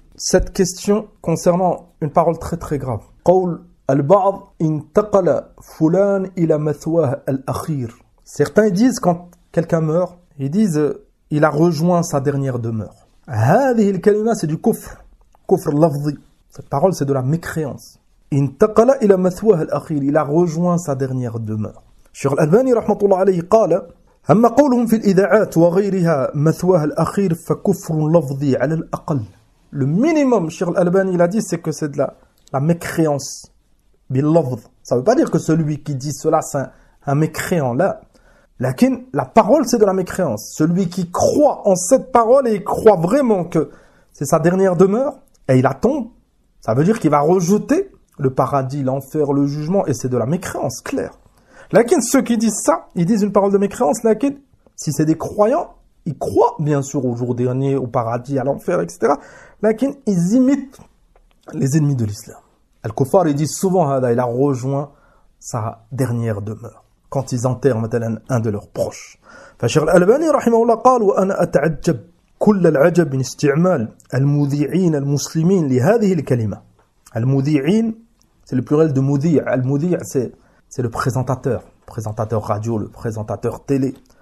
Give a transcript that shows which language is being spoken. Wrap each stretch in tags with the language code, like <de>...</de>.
<fr>Cette question concernant une parole très très grave.</fr> <ar>Qawl al-Ba'd intaqala fulan ila mathwah al-akhir.</ar> <fr>Certains disent quand quelqu'un meurt, ils disent il a rejoint sa dernière demeure.</fr> <ar>Hadhihi al-kalima</ar> <fr>c'est du</fr> <ar>kufr lafzi.</ar> <fr>Cette parole c'est de la mécréance.</fr> <ar>Intaqala ila mathwah al-akhir,</ar> <fr>il a rejoint sa dernière demeure.</fr> <ar>Cheikh al-Albani rahmatullah alayhi qala أما قولهم في الإذاعات وغيرها مثواه الأخير فكفر لفظي على الأقل.</ar> <fr>Le minimum, Cheikh Al-Albani il a dit, c'est que c'est de la mécréance.</fr> <ar>Bil-lafz.</ar> <fr>Ça ne veut pas dire que celui qui dit cela, c'est un mécréant. Là.</fr> <ar>Lakin,</ar> <fr>la parole, c'est de la mécréance. Celui qui croit en cette parole et il croit vraiment que c'est sa dernière demeure, et il attend, ça veut dire qu'il va rejeter le paradis, l'enfer, le jugement, et c'est de la mécréance, clair.</fr> <ar>Lakin,</ar> <fr>ceux qui disent ça, ils disent une parole de mécréance. Lakin, si c'est des croyants, ils croient bien sûr au jour dernier, au paradis, à l'enfer, etc.</fr> <ar>Lakin,</ar> <fr>ils imitent les ennemis de l'islam. Al-Kuffar, ils disent souvent, il a rejoint sa dernière demeure. Quand ils enterrent un de leurs proches.</fr> <ar>فالشيخ الألباني رحمه الله قال وأنا أتعجب كل العجب من استعمال المذيعين المسلمين لهذه الكلمة.</ar> <fr>المذيعين, c'est le pluriel de مذيع. المذيع, c'est le présentateur radio, le présentateur télé.</fr>